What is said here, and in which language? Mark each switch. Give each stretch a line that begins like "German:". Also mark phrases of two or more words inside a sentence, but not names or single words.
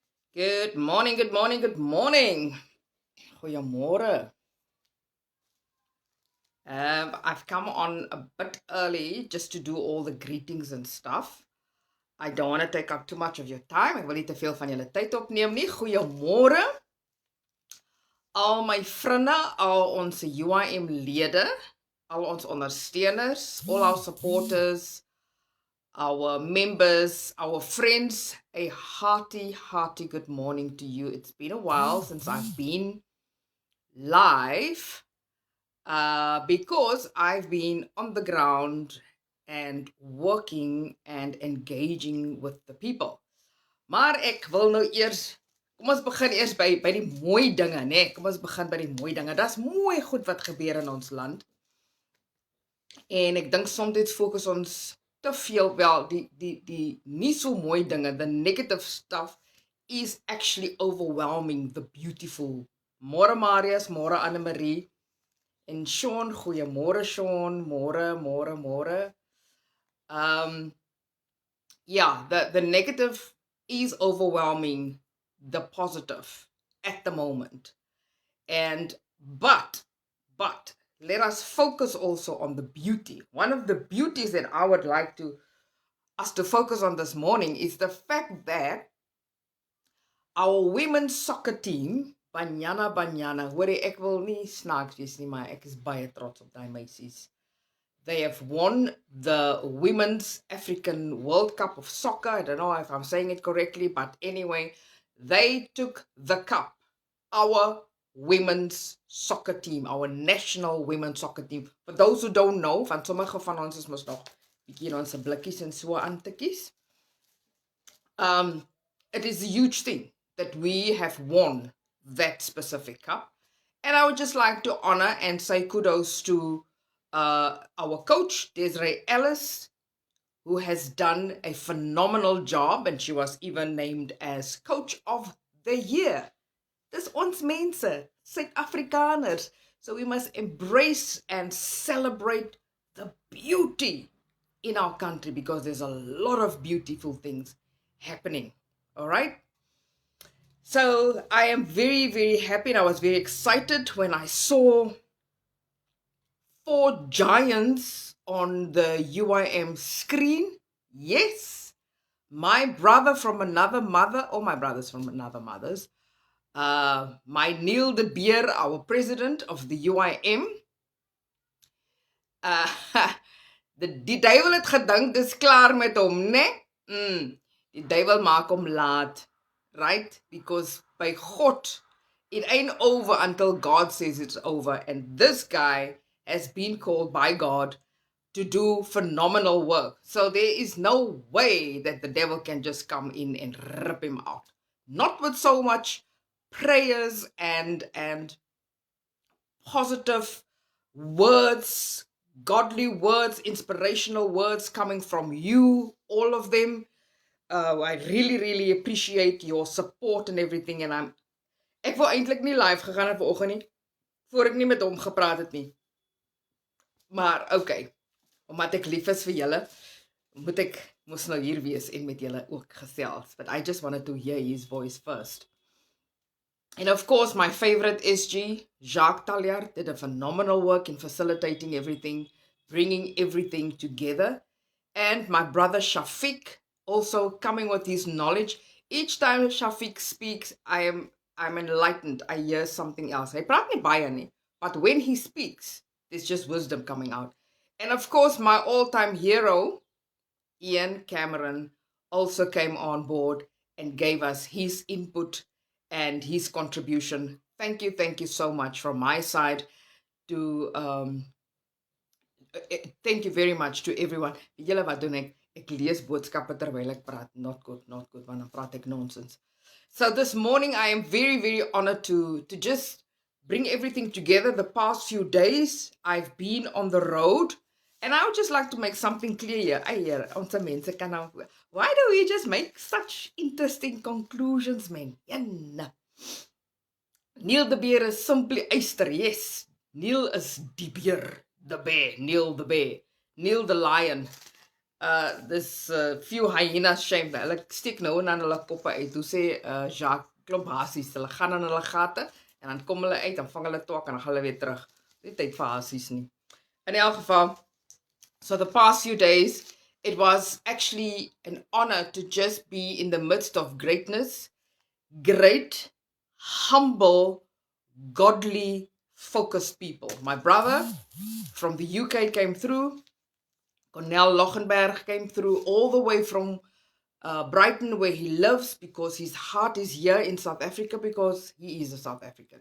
English: Good morning, good morning, good morning.
Afrikaans: Goeiemorgen.
English: I've come on a bit early just to do all the greetings and stuff. I don't want to take up too much of your time.
Afrikaans: Ek wil nie te veel van julle tyd opneem nie. Goeiemôre al my vriende, al ons UIM lede, al ons ondersteuners,
English: all our supporters, our members, our friends. A hearty good morning to you. It's been a while since I've been live because I've been on the ground and working and engaging with the people.
Afrikaans: Maar ek wil nou eers, kom ons begin eers by die mooi dinge, né? Kom ons begin by die mooi dinge. Daar's mooi goed wat gebeur in ons land. En ek dink soms fokus ons te veel wel die nie so mooi dinge,
English: the negative stuff is actually overwhelming the beautiful.
Afrikaans: Môre Marius, môre Anne-Marie. En Sean, goeiemôre Sean, môre.
English: Yeah, the negative is overwhelming the positive at the moment. But let us focus also on the beauty. One of the beauties that I would like us to focus on this morning is the fact that our women's soccer team,
Afrikaans: Banyana, hoor ek wil nie snaaks wees nie, maar ek is baie trots op daai meisies.
English: They have won the Women's African World Cup of Soccer. I don't know if I'm saying it correctly, but anyway, they took the cup. Our women's soccer team, our national women's soccer team. For those who don't know,
Afrikaans: van sommige van ons is mos nog bietjie in ons blikkies en so aan te kies.
English: It is a huge thing that we have won that specific cup. And I would just like to honor and say kudos to our coach, Desiree Ellis, who has done a phenomenal job, and she was even named as Coach of the Year.
Afrikaans: Dis ons mense, Suid-Afrikaners.
English: So we must embrace and celebrate the beauty in our country because there's a lot of beautiful things happening. All right? So I am very happy and I was very excited when I saw 4 giants on the UIM screen. Yes, my brother from another mother, or my brothers from another mothers, my Neil de Beer, our president of the UIM.
Afrikaans: Die duiwel het gedink dis klaar met hom, né? Die duiwel maak hom laat,
English: right? Because by God, it ain't over until God says it's over. And this guy has been called by God to do phenomenal work. So there is no way that the devil can just come in and rip him out. Not with so much prayers and positive words, godly words, inspirational words coming from you, all of them. I really appreciate your support and everything.
Afrikaans: And ek wou eintlik nie live gegaan het vanoggend nie, voor ek nie met hom gepraat het nie. Maar okay, omdat ek lief is vir julle, moet ek mos nou hier wees en met julle ook gesels.
English: But I just wanted to hear his voice first. And of course, my favorite SG, Jacques Talliard, did a phenomenal work in facilitating everything, bringing everything together. And my brother Shafiq also coming with his knowledge. Each time Shafiq speaks, I'm enlightened. I hear something else.
Afrikaans: Hy praat nie baie nie,
English: but when he speaks, there's just wisdom coming out. And of course, my all-time hero, Ian Cameron, also came on board and gave us his input and his contribution. Thank you so much from my side to thank you very much to everyone.
Afrikaans: Julle wat doen ek lees boodskappe terwyl ek praat.
English: Not good,
Afrikaans: want dan praat ek nonsense.
English: So this morning I am very honored to just bring everything together. The past few days I've been on the road. And I would just like to make something clear here.
Afrikaans: Ons mense kan nou,
English: why do we just make such interesting conclusions, man? Neil de Beer is simply Easter, yes. Neil
Afrikaans: is die beer,
English: the bear, Neil the bear, Neil the lion. There's few hyenas shame.
Afrikaans: Hulle steek nou en dan hulle koppe uit. Toe sê Jacques klomp hasies, hulle gaan in hulle gate en dan kom hulle uit en vang hulle twak en dan gaan hulle weer terug. Nie tyd vir hasies nie. In elk geval,
English: so the past few days, it was actually an honor to just be in the midst of greatness, great, humble, godly, focused people. My brother from the UK came through. Cornel Lochenberg came through all the way from Brighton, where he lives, because his heart is here in South Africa, because he is a South African.